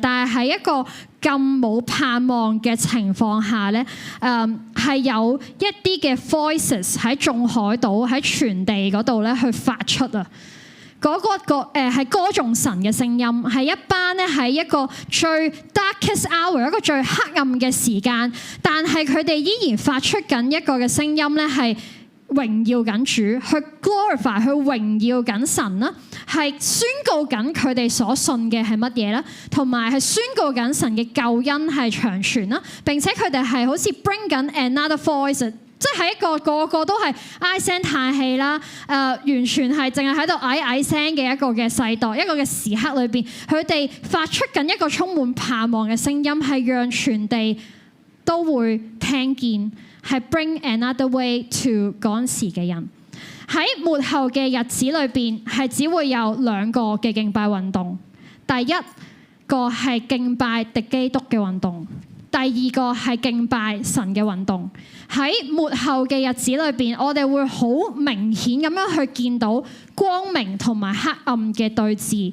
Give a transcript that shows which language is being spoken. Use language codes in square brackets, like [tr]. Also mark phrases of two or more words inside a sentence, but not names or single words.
[yue] 但係喺一個咁冇盼望嘅情況下咧，係有一啲嘅 voices 喺眾海島喺全地嗰度咧去發出啊！嗰係歌頌神嘅聲音，係一班咧喺一個最 [en] darkest hour， [yue] 一個最黑暗嘅時間，但係佢哋依然發出緊一個嘅聲音咧，係榮耀緊主，去 glorify， 去榮耀緊神啦，係宣告緊佢哋所信嘅係乜嘢啦，同埋係宣告緊神嘅救恩係長存啦，並且佢哋係好似 bring 緊 [en] another voice。 [yue] 即係一個個都係唉聲嘆氣啦，完全係淨係喺度嗌聲嘅一個嘅世代，一個嘅時刻裏邊，佢哋發出緊一個充滿盼望嘅聲音，係讓全地都會聽見，係 [en] bring another way to [yue] 嗰陣時嘅人。喺末後嘅日子裏邊，係只會有2個嘅敬拜運動，第一個係敬拜敵基督嘅運動。第二個係敬拜神嘅運動。喺末後嘅日子裏邊，我哋會好明顯咁樣去見到光明同埋黑暗嘅對峙。